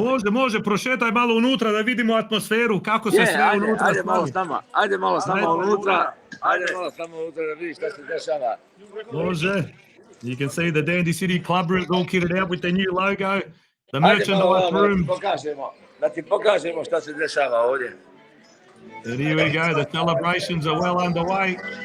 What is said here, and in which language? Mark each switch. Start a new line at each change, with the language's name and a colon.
Bosnian: Može, prošetaj malo unutra da vidimo atmosferu, kako se sve unutra stavi. Ajde malo s nama unutra. Da vidiš šta se dešava. Može.
English: You can see the Dandy City Club room all kitted out with their new logo. The merchandise room.
Bosnian: Da ti pokažemo šta se dešava ovdje.
English: And here we go, the celebrations are well underway.